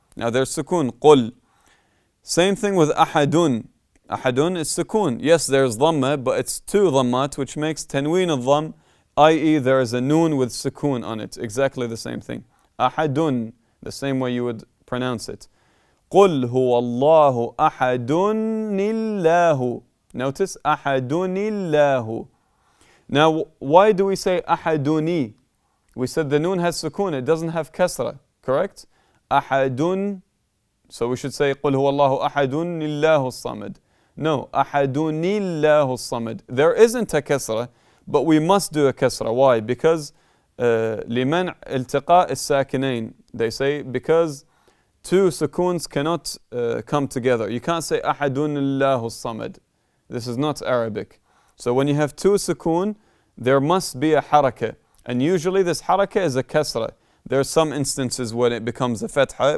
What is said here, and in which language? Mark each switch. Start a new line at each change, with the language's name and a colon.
English: Now there's sukoon, qul. Same thing with ahadun. Ahadun is sukoon. Yes, there's dhamma, but it's two dhammat, which makes tanween al-dhamm, i.e. there is a noon with sukoon on it. Exactly the same thing. Ahadun, the same way you would pronounce it.
Arabic: قُلْ هُوَ اللَّهُ أَحَدٌ اللَّهُ.
English: Notice,
Arabic: أَحَدٌ اللَّهُ.
English: Now, why do we say أَحَدُنِي? We said the noon has sukoon, it doesn't have kasra, correct?
Arabic: أَحَدٌ,
English: so we should say
Arabic: قُلْ هُوَ اللَّهُ أَحَدٌ اللَّهُ الصَّمَدُ.
English: No,
Arabic: أَحَدٌ اللَّهُ الصَّمَدُ.
English: There isn't a kasra, but we must do a kasra. Why? Because
Arabic: لمنع التقاء الساكنين.
English: They say because two sukoons cannot come together. You can't say
Arabic: أحد الله الصمد.
English: This is not Arabic. So when you have two sukoon, there must be a harakah. And usually this harakah is a kasra. There are some instances when it becomes a fatha.